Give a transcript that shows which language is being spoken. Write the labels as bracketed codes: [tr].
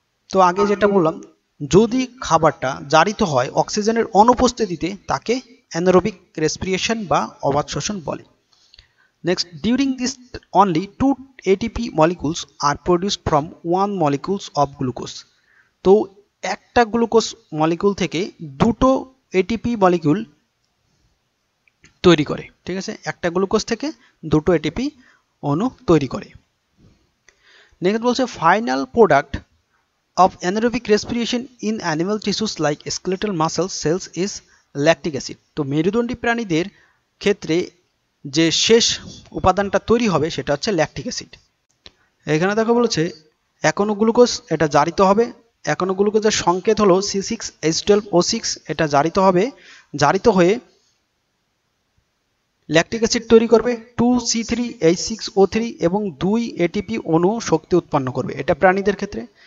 [bn] তো আগে যেটা বললাম, যদি খাবারটা জারিত হয় অক্সিজেনের অনুপস্থিতিতে তাকে অ্যানারোবিক রেসপিরেশন বা অবাধ শোষণ বলে। [en] Next, during this only 2 ATP molecules are produced from 1 molecules of glucose। [bn] তো একটা গ্লুকোজ মলিকিউল থেকে দুটো ATP মলিকিউল তৈরি করে, ঠিক আছে, একটা গ্লুকোজ থেকে দুটো ATP অণু তৈরি করে। নেক্সট বলছে [en] Final product of anaerobic respiration in animal tissues like skeletal muscle cells is lactic acid। [bn] তো মেরুদণ্ডী প্রাণীদের ক্ষেত্রে যে শেষ উপাদানটা তৈরি হবে সেটা হচ্ছে ল্যাকটিক অ্যাসিড। এখানে দেখো বলেছে একনো গ্লুকোজ, এটা জারিত হবে, একনো গ্লুকোজের সংকেত হলো C6H12O6, এটা জারিত হবে, জারিত হয়ে ল্যাকটিক অ্যাসিড তৈরি করবে 2C3H6O3 এবং 2 ATP অণু শক্তি উৎপন্ন করবে। এটা প্রাণীদের ক্ষেত্রে।